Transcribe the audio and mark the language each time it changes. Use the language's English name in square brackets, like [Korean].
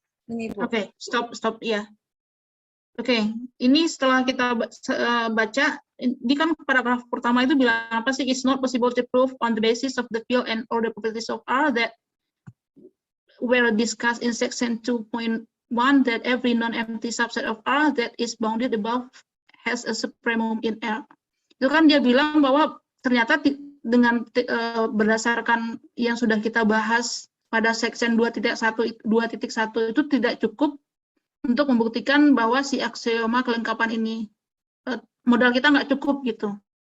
[Indonesian] Ini, Bu. Oke, stop ya. Oke, ini setelah kita baca, ini kan paragraf pertama itu bilang apa sih? [English] It's not possible to prove on the basis of the field and or the properties of R that were discussed in section 2.1 that every non-empty subset of R that is bounded above has a supremum in R. [Indonesian] Itu kan dia bilang bahwa ternyata dengan berdasarkan yang sudah kita bahas pada section 2.1 itu tidak cukup untuk membuktikan bahwa si aksioma kelengkapan ini, modal kita nggak cukup gitu.